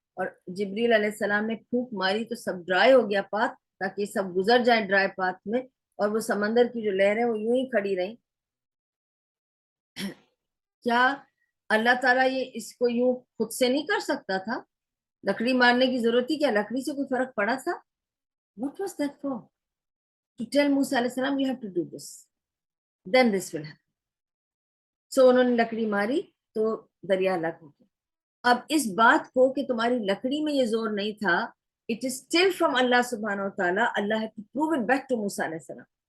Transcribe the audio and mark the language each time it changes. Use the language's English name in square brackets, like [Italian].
[Urdu] اور جبریل علیہ السلام نے پھونک ماری تو سب ڈرائی ہو گیا پات، تاکہ یہ سب گزر جائیں ڈرائی پات میں، اور وہ سمندر کی جو لہریں وہ یوں ہی کھڑی رہیں. کیا اللہ تعالیٰ یہ اس کو یوں خود سے نہیں کر سکتا تھا؟ لکڑی مارنے کی ضرورت تھی کیا؟ لکڑی سے کوئی فرق پڑا تھا؟ [English] What was that for? To tell Musa علیہ السلام you have to do this, then this will happen. So [Urdu] انہوں نے لکڑی ماری تو دریا ہلاک ہو گیا. اب اس بات کو کہ تمہاری لکڑی میں یہ زور نہیں تھا, [English] it is still from Allah subhanahu wa ta'ala. Allah had to prove it back to Musa علیہ السلام.